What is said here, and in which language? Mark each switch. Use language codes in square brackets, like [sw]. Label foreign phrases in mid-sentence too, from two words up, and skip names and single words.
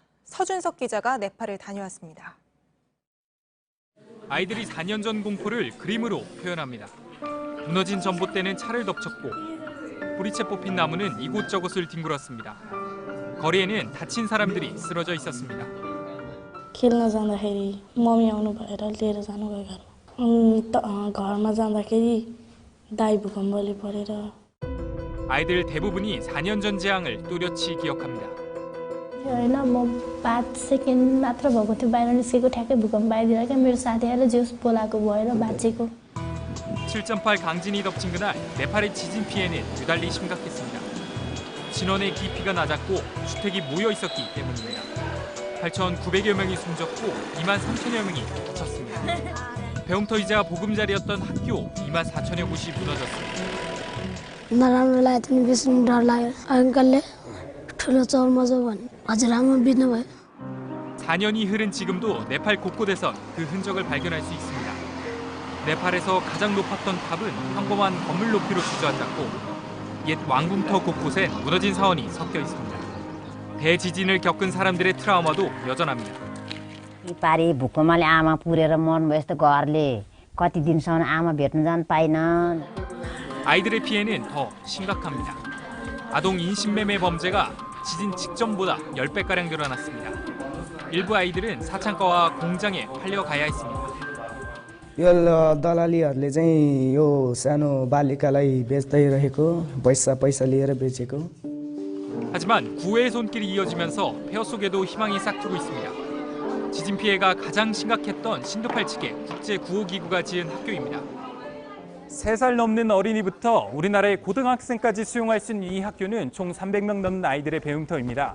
[ko] 서준석 기자가 네팔을 다녀왔습니다. 아이들이 4년 전 공포를 그림으로 표현합니다. 무너진 전봇대는 차를 덮쳤고 뿌리채 뽑힌 나무는 이곳저곳을 뒹굴었습니다. 거리에는 다친 사람들이 쓰러져 있었습니다. [ne] खेल्न जाँदाखेरि मम्मी आउनु भएर लिएर जानुभयो घरमा जाँदाखेरि दाइ भूकम्पले परेर [ko] 아이들 대부분이 4년 전 재앙을 또렷이 기억합니다. [ne] होइन म 5 सेकेन्ड मात्र भएको थियो बाहिर निस्केको ठ्याक्कै भूकम्प आइदिएर क्या मेरो साथी आएर जिउस बोलाएको भएर बाँचेको. [ko] 7.8 강진이 덮친 그날 네팔의 지진 피해는 유달리 심각했습니다. 진원의 깊이가 낮았고 주택이 모여 있었기 때문입니다. 8,900여 명이 숨졌고 2만 3천여 명이 다쳤습니다. 배움터이자 보금자리였던 학교 2만 4천여 곳이 무너졌습니다. [ne] नराम्रो लाग्यो नि बेसी डर लाग्यो अङ्कलले ठुलो चौरमा जाऊ भने हजुरआमा बित्नुभयो. [ko] 4년이 흐른 지금도 네팔 곳곳에선 그 흔적을 발견할 수 있습니다. 네팔에서 가장 높았던 탑은 평범한 건물 높이로 주저앉았고 옛 왕궁터 곳곳엔 무너진 사원이 섞여 있습니다. 대지진을 겪은 사람들의 트라우마도 여전합니다. [ne] पारि भूकम्पले आमा पुरेर मर्नुभयो यस्तो घरले कति दिनसम्म आमा भेट्न जान पाइन. [ko] 아이들의 피해는 더 심각합니다. 아동 인신매매 범죄가 지진 직전보다 10배가량 늘어났습니다. 일부 아이들은 사창가와 공장에 팔려가야 했습니다. [ne] यो दलालीहरूले चाहिँ यो सानो बालिकालाई बेच्दै रहेको पैसा लिएर बेचेको. [ko] 하지만 구애의 손길이 이어지면서 폐허 속에도 희망이 싹트고 있습니다. 지진 피해가 가장 심각했던 신도팔 측의 국제구호기구가 지은 학교입니다. 3살 넘는 어린이부터 우리나라의 고등학생까지 수용할 수 있는 이 학교는 총 300명 넘는 아이들의 배움터입니다.